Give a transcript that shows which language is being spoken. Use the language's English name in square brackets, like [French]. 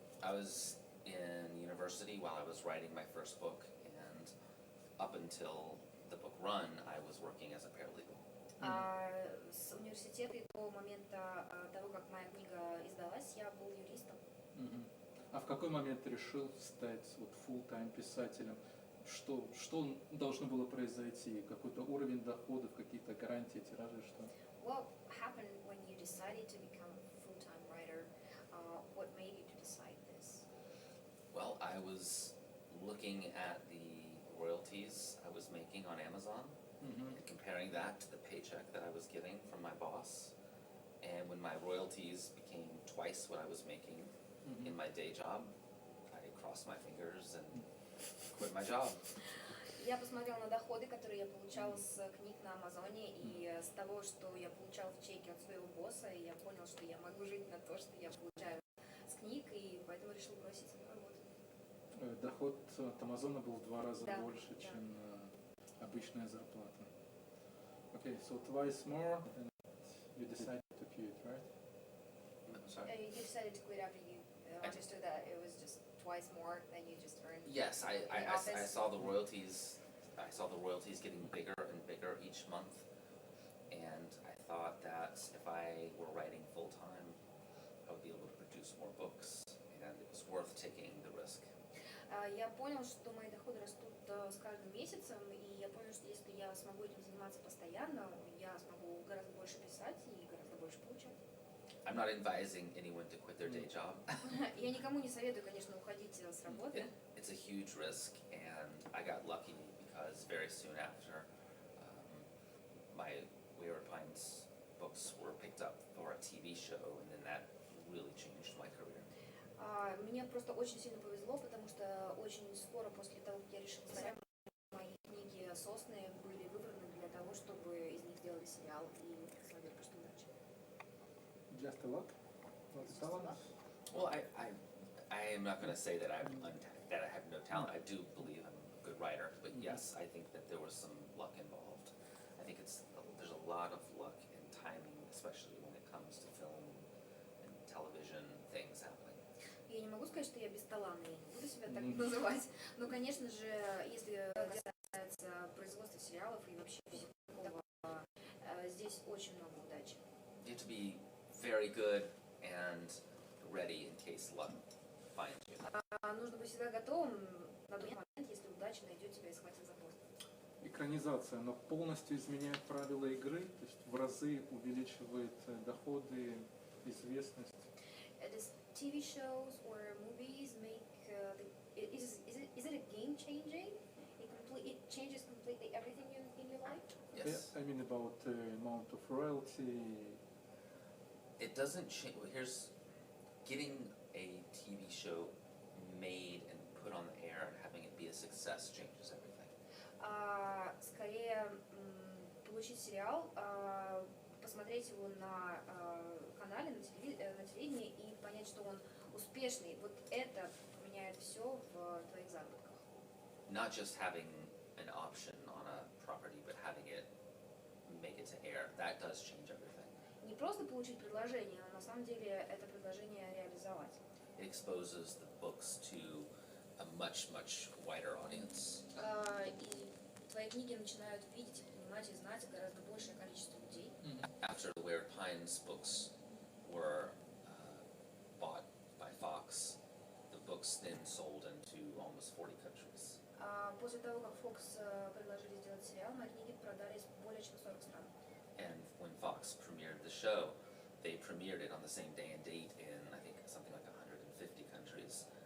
[English] I was in university while I was writing my first book, and up until the book run, I was working as a paralegal. [Russian] С университета и до момента того, как моя книга издалась, я был юристом. А в какой момент ты решил стать вот full-time писателем? Что должно было произойти? Какой-то уровень доходов, какие-то гарантии, тиражи, что? [English] What happened when you decided to become a full-time writer? What made you to decide this? Well, I was looking at the royalties I was making on Amazon and comparing that to the paycheck that I was getting from my boss. And when my royalties became twice what I was making in my day job, I crossed my fingers and quit my job. [Russian] Я посмотрела на доходы, которые я получала с книг на Амазоне, и с того, что я получала в чеке от своего босса, и я поняла, что я могу жить на то, что я получаю с книг, и поэтому решила бросить эту работу. Доход от Амазона был в 2 раза Да, больше, да. чем обычная зарплата. [English] Okay, so twice more, and you decided to quit, right? Sorry. You decided to quit after you understood that it was just twice more than you just earned. Yes, I office. saw the royalties. I saw the royalties getting bigger and bigger each month, and I thought that if I were writing full time, I would be able to produce more books, and it was worth taking the risk. [Russian] Я понял, что мои доходы растут с каждым месяцем, и я понял, что если я смогу этим заниматься постоянно, я смогу гораздо больше писать и гораздо больше получать. [English] I'm not advising anyone to quit their day job. [Russian] Я никому не советую, конечно, уходить с работы. [English] It's a huge risk, and I got lucky because very soon after, my Wayward Pines books were picked up for a TV show, and then that really changed my career. [Russian] Мне просто очень сильно повезло, потому что очень скоро после того, как я решила сдать, мои книги «Сосны» были выбраны для того, чтобы из них сделали сериал, и на самом деле просто удача. [English] Just a luck? Not talent? Well, I am not going to say that I have no talent. I do believe I'm a good writer, but yes, I think that there was some luck involved. I think there's a lot of luck and timing, especially when it comes to film and television things happening. [Russian] Я не могу сказать, что я бесталанная, не буду себя так называть, но, конечно же, если касается производства сериалов и вообще всего такого, здесь очень много удачи. [English] You have to be very good and ready in case luck finds you. [Russian] Нужно быть всегда готовым на тот момент, если удача найдет тебя и схватит за хвост. Экранизация, она полностью изменяет правила игры, то есть в разы увеличивает доходы, известность. [English] Does TV shows or movies make is it a game changing? It changes completely everything in your life. Yes. I mean about the amount of royalty. It doesn't change. Here's getting a TV show made and put on the air and having it be a success changes everything. [Russian] Скорее получить сериал, посмотреть его на канале, на телевидении и понять, что он успешный. Вот это поменяет все в твоих заработках. [English] Not just having an option on a property, but having it make it to air. That does change everything. [Russian] Не просто получить предложение, но на самом деле это предложение реализовать. [English] It exposes the books to a much wider audience. [Russian] И твои книги начинают видеть, понимать и знать гораздо большее количество людей. [English] After the Weird Pines books were bought by Fox, the books then sold into almost 40 countries. [Russian] После того, как Fox предложили сделать сериал, мои книги продались более чем в 40 стран. [English] And when Fox premiered the show, they premiered it on the same day and date in, I think, something like 150 countries.